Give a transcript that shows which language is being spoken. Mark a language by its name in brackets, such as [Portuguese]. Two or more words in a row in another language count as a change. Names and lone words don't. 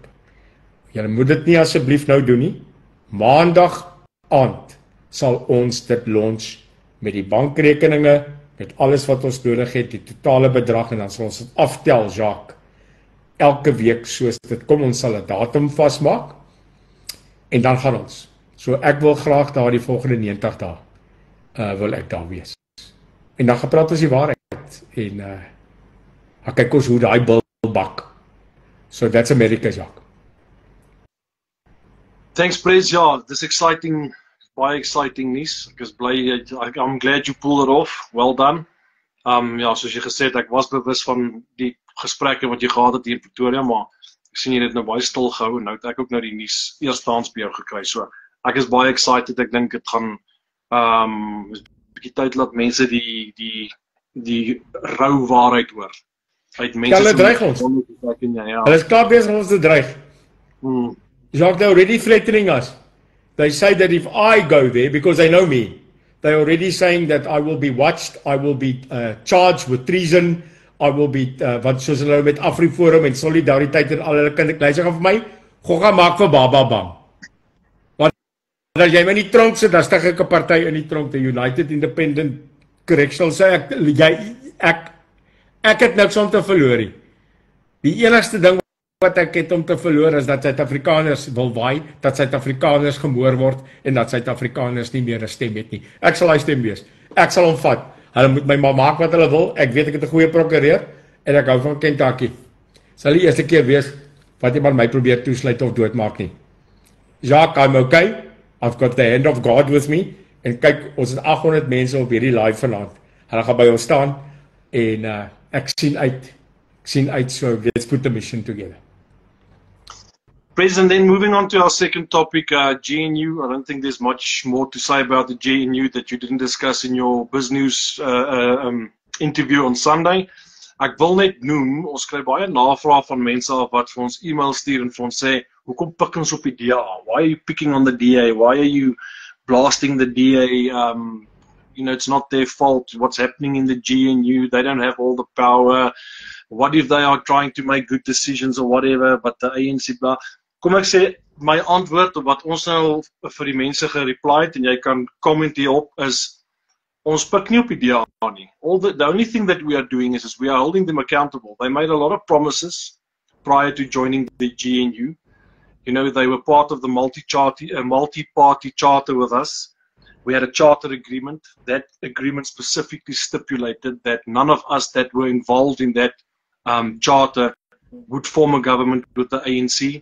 [Afrikaans] Julle moet dit nie asseblief nou doen nie. Maandag aand sal ons dit launch met die bankrekeninge, met alles wat ons nodig het, die totale bedrag, en dan sal ons dit aftel, Jacques, elke week soos dit kom. Ons sal 'n datum vasmaak, en dan gaan ons. So ek wil graag daar die volgende 90 dae, wil ek daar wees. En dan gepraat ons die waarheid, en kyk ons hoe daai bil bak. [English] So that's America, Jacques. Thanks, Prez. Ja, this exciting, baie exciting news. [Afrikaans] Ek is bly, [English] I'm glad you pulled it off. Well done. [Afrikaans] Ja, soos jy gesê het, ek was bewus van die gesprekke wat jy gehad het hier in Pretoria, maar ek sien jy het nou baie stil gehou, en nou het ek ook nou die nuus eerstehands by jou gekry. So ek is baie excited. Ek dink dit gaan 'n bietjie tyd laat mense die rou waarheid hoor. Uit mense. Hulle dreig ons. Ja. Hulle is klaar besig om ons te dreig. Jacques, [English] they're already threatening us. They say that if I go there, because they know me, they're already saying that I will be watched, I will be charged with treason, I will be, [Afrikaans] wat soos hulle met AfriForum en Solidariteit en al hulle kinders gaan vir my, gogga maak vir Baba Bang. Want as jy my in die tronk sit, dan stig ek 'n party in die tronk, die United Independent Correctional, sê ek het niks om te verloor nie. Die enigste ding wat ek het om te verloor is dat Suid-Afrikaners wil waai, dat Suid-Afrikaners gemoor word en dat Suid-Afrikaners nie meer 'n stem het nie. Ek sal hy stem wees. Ek sal hom vat. Hulle moet my maar maak wat hulle wil. Ek weet ek het 'n goeie prokureur en ek hou van Kentucky. Sal die eerste keer wees wat iemand my probeer toesluit of doodmaak nie. Jacques, [English] I'm okay. I've got the hand of God with me. [Afrikaans] En kyk, ons het 800 mense op hierdie live vanaand. Hulle gaan by ons staan en ek sien uit, [English] so let's put the mission together. President, then moving on to our second topic, GNU. I don't think there's much more to say about the GNU that you didn't discuss in your BizNews interview on Sunday. [Afrikaans] Ek wil net noem, ons kry baie navraag van mense af wat vir ons e-mail stuur en vir ons sê, hoekom pik ons op die DA? [English] Why are you picking on the DA? Why are you blasting the DA? You know, it's not their fault. What's happening in the GNU? They don't have all the power. What if they are trying to make good decisions or whatever, but the ANC blah. [Afrikaans] Kom ek sê, my antwoord op wat ons nou vir die mense gereply het, en jy kan comment hierop, is ons pik nie op die DA nie. [English] The only thing that we are doing is we are holding them accountable. They made a lot of promises prior to joining the GNU. You know, they were part of the multi-party charter with us. We had a charter agreement. That agreement specifically stipulated that none of us that were involved in that charter would form a government with the ANC.